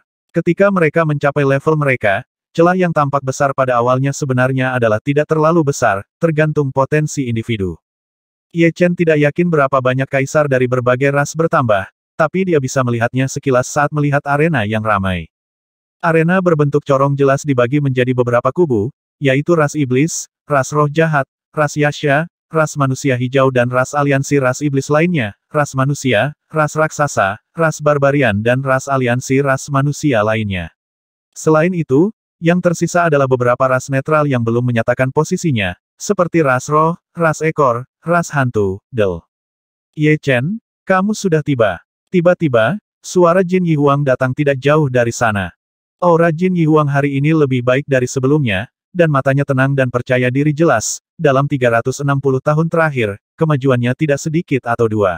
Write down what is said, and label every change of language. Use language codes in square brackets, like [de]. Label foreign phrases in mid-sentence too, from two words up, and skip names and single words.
[id] Ketika mereka mencapai level mereka, celah yang tampak besar pada awalnya sebenarnya adalah tidak terlalu besar, tergantung potensi individu. Ye Chen tidak yakin berapa banyak kaisar dari berbagai ras bertambah, tapi dia bisa melihatnya sekilas saat melihat arena yang ramai. Arena berbentuk corong jelas dibagi menjadi beberapa kubu, yaitu ras iblis, ras roh jahat, ras Yasha, ras manusia hijau dan ras aliansi ras iblis lainnya, ras manusia, ras raksasa, ras barbarian dan ras aliansi ras manusia lainnya. Selain itu, yang tersisa adalah beberapa ras netral yang belum menyatakan posisinya, seperti ras roh, ras ekor, ras hantu, Del. Ye Chen, kamu sudah tiba. Tiba-tiba, suara Jin Yihuang datang tidak jauh dari sana. Aura Jin Yihuang hari ini lebih baik dari sebelumnya, dan matanya tenang dan percaya diri jelas. Dalam 360 tahun terakhir, kemajuannya tidak sedikit atau dua.